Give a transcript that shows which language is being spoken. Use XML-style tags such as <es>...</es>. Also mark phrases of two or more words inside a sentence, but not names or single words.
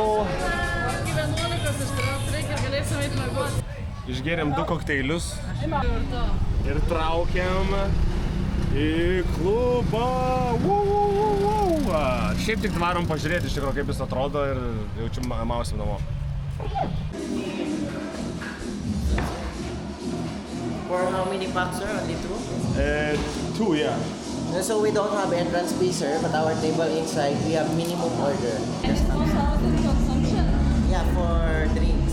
<lt>Iki 11 ištraukt reikia ir galėsim eit miegot. Išgėrėm 2 kokteilius Ir ir traukiam į klubą. Šiaip tik varom pažiūrėti iš tikrųjų, kaip jis atrodo ir jaučiu mausim namo.</lt> <en>For how many packs, sir? Only 2? 2, yeah. So we don't have entrance fee, sir, but our table inside, we have minimum order. And it's 2,000 consumption. Yeah, for drinks.</en>